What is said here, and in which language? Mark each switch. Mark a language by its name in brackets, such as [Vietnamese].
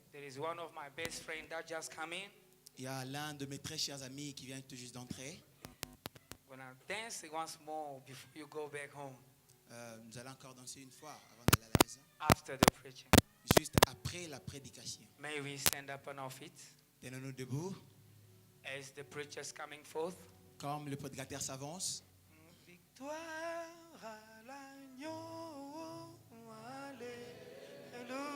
[English] There is one of my best friends that just come in. [French] Il y a l'un de mes très chers amis qui vient tout juste d'entrer. [English] We're going to dance once more before you go back home [French] Nous allons encore danser une fois avant d'aller à la maison. [English] after the preaching. [French] Juste après la prédication. [English] May we stand up on our feet [French] Tenons-nous debout. [English] as the preacher is coming forth. [French] Comme le prédicateur s'avance. Victoire à l'agneau, alléluia.